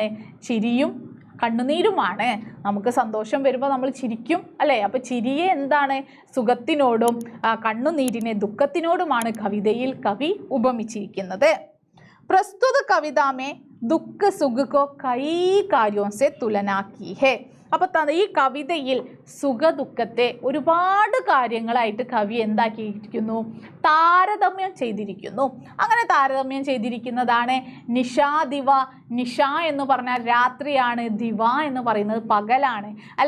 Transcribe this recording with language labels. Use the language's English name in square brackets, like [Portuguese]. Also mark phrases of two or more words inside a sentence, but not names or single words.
[Malayalam] ചിരിയും കണ്ണുനീരുമാണ്. നമുക്ക് സന്തോഷം വരുമ്പോൾ നമ്മൾ ചിരിക്കും അല്ലേ? അപ്പോൾ ചിരിയെ എന്താണ്? സുഖത്തിനോടും കണ്ണുനീരിനെ ദുഃഖത്തിനോടുമാണ് കവിതയിൽ കവി ഉപമിച്ചിരിക്കുന്നത്. [Hindi] प्रस्तुत कविता में दुःख सुख को कई कार्यों से तुलना की है. [Malayalam] അപ്പോൾ ഈ കവിതയിൽ സുഖ ദുഃഖത്തെ ഒരുപാട് കാര്യങ്ങളായിട്ട് കവി എന്താക്കിയിരിക്കുന്നു? താരതമ്യം ചെയ്തിരിക്കുന്നു. അങ്ങനെ താരതമ്യം ചെയ്തിരിക്കുന്നതാണ് നിശാ ദിവ. നിശ എന്ന് പറഞ്ഞാൽ രാത്രിയാണ്, ദിവ എന്ന് പറയുന്നത് പകലാണ് അല്ലെ.